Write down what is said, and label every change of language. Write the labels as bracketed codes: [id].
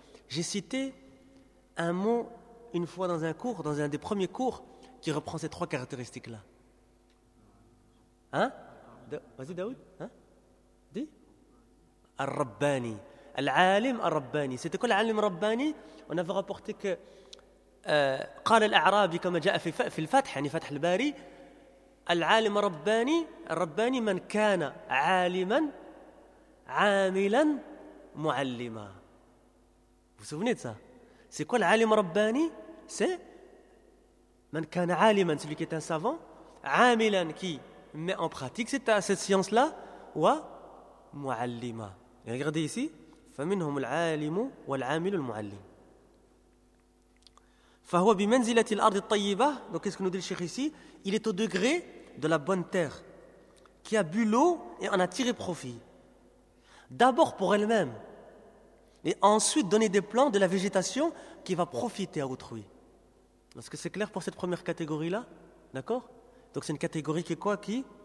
[fr] J'ai cité un mot une fois dans un cours, dans un des premiers cours, qui reprend ces trois caractéristiques-là. Hein? Vas-y, Daoud. Hein? Dis. Al-Rabbani. [ar] Al-Alim al-Rabbani. [fr] C'était quoi l'Alim al-Rabbani? On avait rapporté que. [ar] قال الأعرابي كما جاء في الفتح يعني فتح الباري العالم رباني الرباني من كان عالما عاملا معلما. [fr] Vous souvenez de ça? C'est quoi العالم رباني? C'est [ar] من كان عالما, [fr] celui qui est un savant, عاملا, qui met en pratique cette science là [ar] و معلما. [fr] Regardez ici, [ar] فمنهم العالم والعامل المعلم. فهو بمنزلة الأرض الطيبة. [fr] Donc qu'est-ce que nous dit le Cheikh ici? Il est au degré de la bonne terre qui a bu l'eau et en a tiré profit. D'abord pour elle-même et ensuite donner des plants de la végétation qui va profiter à autrui. Est-ce que c'est clair pour cette première catégorie-là? D'accord? Donc c'est une catégorie qui est quoi? Qui?